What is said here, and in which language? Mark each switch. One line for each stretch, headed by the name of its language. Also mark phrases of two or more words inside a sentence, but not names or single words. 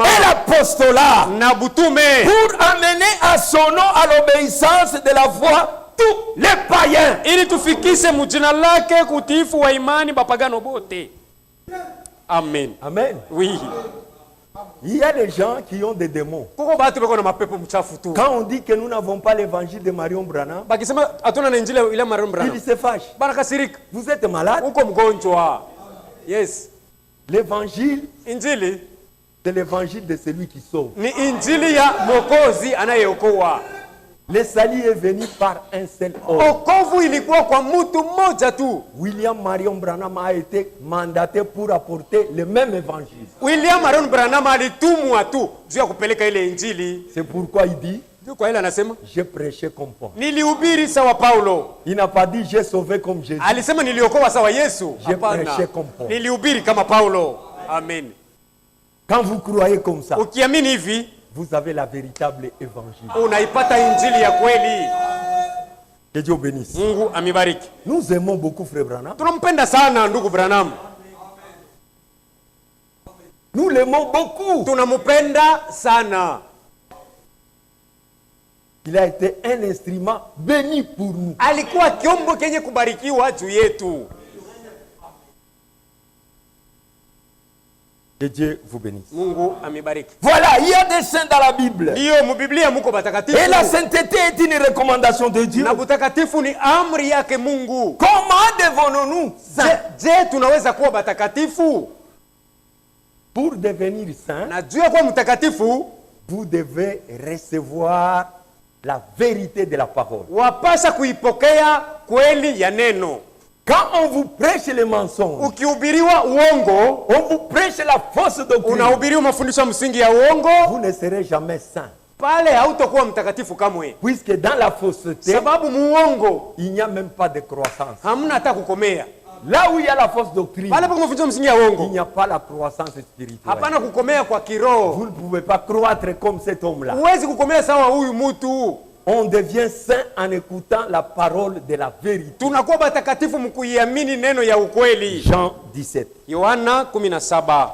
French: et l'apostolat
Swahili: na butume
French: pour amener à son nom à l'obéissance de la foi tous les païens.
Swahili: ili tufikise mujina lake kutiifu wa imani bapagano bote. Amen. Amen.
French: Oui. Il y a des gens qui ont des démons.
Swahili: Kuko batu beko na mapepo mchafu tu.
French: Quand on dit que nous n'avons pas l'évangile de Marion Branham,
Swahili: Bakisema hatuna na injili ile Marion
French: ils Branham. se fâchent.
Swahili: Banakasirika.
French: Vous êtes malade.
Swahili: Uko mgonjwa. Yes.
French: L'évangile,
Swahili: Injili
French: c'est l'évangile de celui qui sauve.
Swahili: ni injili ya Mwokozi anayeokoa.
French: Le salut est venu par un seul homme.
Swahili: Okovu ilikuwa kwa mtu mmoja tu.
French: William Marion Branham a été mandaté pour apporter le même évangile.
Swahili: William Marion Branham alitumwa tu juu ya kupeleka ile injili.
French: C'est pourquoi il dit,
Swahili: Ndio kwa ile anasema
French: j'ai prêché comme Paul.
Swahili: nilihubiri sawa Paulo.
French: Il n'a pas dit, j'ai sauvé comme Jésus.
Swahili: Alisema niliokoa sawa Yesu.
French: J'ai
Swahili: Hapana.
French: prêché comme Paul.
Swahili: Nilihubiri kama Paulo. Amen.
French: Quand vous croyez comme ça,
Swahili: Ukiamini hivi,
French: vous avez la véritable évangile.
Swahili: unaipata injili ya kweli.
French: Que Dieu bénisse.
Swahili: Mungu amibariki.
French: Nous aimons beaucoup Frère Branham.
Swahili: Tunampenda sana ndugu Branham.
French: Nous l'aimons beaucoup.
Swahili: Tunampenda sana.
French: Il a été un instrument béni pour nous.
Swahili: Alikuwa kiombo kenye kubarikiwa juu yetu.
French: Que Dieu vous bénisse.
Swahili: Mungu amibariki.
French: Voilà, il y a des saints dans la Bible.
Swahili: Ndio mubiblia muko batakatifu.
French: Et la sainteté est une recommandation de Dieu.
Swahili: Na butakatifu ni amri yake Mungu.
French: Comment devenons-nous saints?
Swahili: Je, tunaweza kuwa batakatifu?
French: Pour devenir saint,
Swahili: Na juu ya kuwa mtakatifu,
French: vous devez recevoir la vérité de la parole.
Swahili: wapasha kuipokea kweli ya neno.
French: Quand on vous prêche les mensonges,
Swahili: Ukihubiriwa uongo,
French: on vous prêche la fausse doctrine,
Swahili: unahubiriwa mafundisho ya msingi ya uongo,
French: vous ne serez jamais saint.
Swahili: pale hautakuwa mtakatifu kamwe.
French: Puisque dans la fausseté,
Swahili: Sababu muongo
French: il n'y a même pas de croissance.
Swahili: hamna hata kukomea.
French: Là où il y a la fausse doctrine,
Swahili: pale pa mafundisho msingi ya uongo,
French: il n'y a pas la croissance spirituelle.
Swahili: hapana kukomea kwa kiroho.
French: Vous ne pouvez pas croître comme cet homme-là.
Swahili: Huwezi kukomea sawa huyu mtu.
French: On devient saint en écoutant la parole de la vérité.
Swahili: Tunakuwa batakatifu mkuiamini neno ya ukweli.
French: Jean 17.
Swahili: Yohana 17.